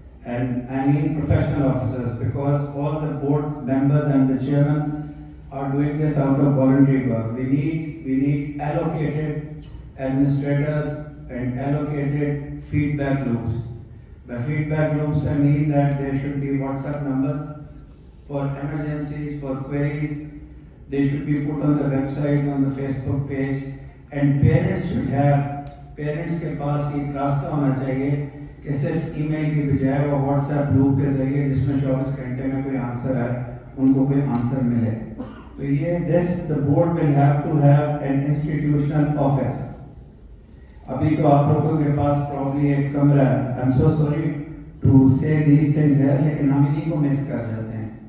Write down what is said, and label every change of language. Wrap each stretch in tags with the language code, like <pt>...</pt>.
<en>and I mean professional officers, because all the board members and the chairman are doing this out of voluntary work. We need allocated administrators and allocated feedback loops. By feedback loops, I mean that there should be WhatsApp numbers for emergencies, for queries. They should be put on the website, on the Facebook page, and parents</en> <hi>के पास एक रास्ता होना चाहिए कि सिर्फ email की बजाय वो व्हाट्सएप ग्रुप के जरिए जिसमें 24 घंटे में कोई आंसर है उनको कोई आंसर मिले. तो ये</hi> <en>the board will have to have an institutional office.</en> <hi>अभी तो आप लोगों के पास probably एक कमरा है.</hi> <en>I'm so sorry to say these things here,</en> <hi>लेकिन हम इन्हीं को मिस कर जाते हैं.</hi>